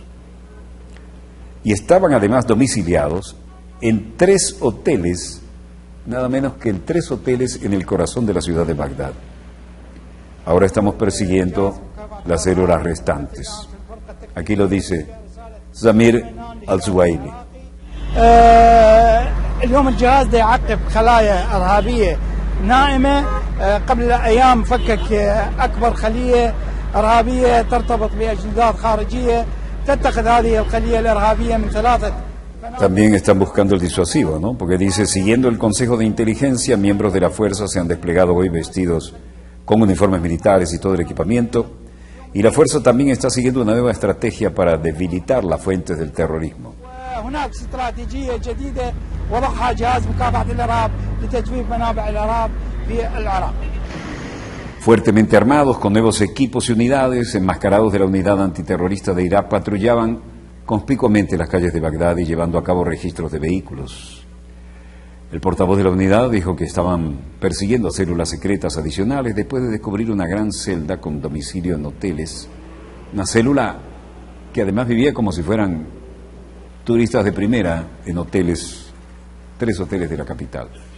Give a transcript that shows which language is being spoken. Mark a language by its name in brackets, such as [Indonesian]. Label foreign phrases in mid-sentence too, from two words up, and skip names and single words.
[Spanish] Y estaban además domiciliados en 3 hoteles, nada menos que en 3 hoteles en el corazón de la ciudad de Bagdad. Ahora estamos persiguiendo las células restantes. Aquí lo dice Samir al-Zubaili. [Arabic] اليوم الجهاز ده يعقب خلايا إرهابية نائمة قبل أيام فكك أكبر خلية إرهابية ترتبط بأجندات خارجية تتخذ هذه الخلية الإرهابية من 3. [Spanish] También están buscando el disuasivo, ¿no? Porque dice: siguiendo el Consejo de Inteligencia, miembros de la fuerza se han desplegado hoy vestidos con uniformes militares y todo el equipamiento, y la fuerza también está siguiendo una nueva estrategia para debilitar las fuentes del terrorismo. [Arabic] هناك استراتيجية جديدة وضعها جهاز مكافحة الإرهاب لتجويف منابع الإرهاب في العراق. [Spanish] Fuertemente armados, con nuevos equipos y unidades, enmascarados de la unidad antiterrorista de Irak, patrullaban conspicuamente las calles de Bagdad y llevando a cabo registros de vehículos. El portavoz de la unidad dijo que estaban persiguiendo células secretas adicionales después de descubrir una gran celda con domicilio en hoteles, una célula que además vivía como si fueran turistas de primera en hoteles, 3 hoteles de la capital.